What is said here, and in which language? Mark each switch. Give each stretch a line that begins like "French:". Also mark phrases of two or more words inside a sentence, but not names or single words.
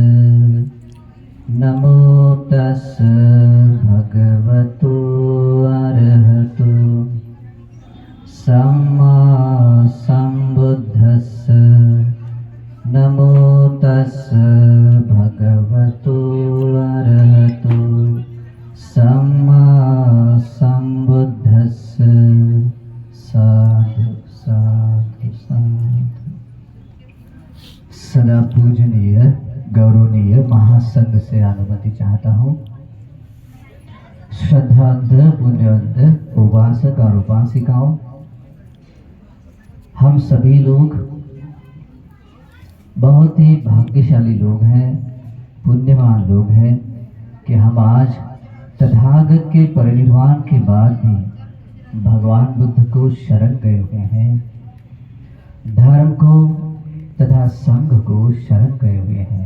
Pali: नमो तस् भगवतो अरहतो सम्मा सम्बुद्धस्स। नमो तस् भगवतो अरहतो सम्मा सम्बुद्धस्स। साधु साधु साधु।
Hindi: सदा पूजनीय गौरवनीय महासंघ से अनुमति चाहता हूँ। श्रद्धांत पुण्यवंत उपासक और उपासिकाओं, हम सभी लोग बहुत ही भाग्यशाली लोग हैं, पुण्यवान लोग हैं कि हम आज तथागत के परिनिर्वाण के बाद भी भगवान बुद्ध को शरण गए हुए हैं, धर्म को तथा संघ को शरण गए हुए हैं।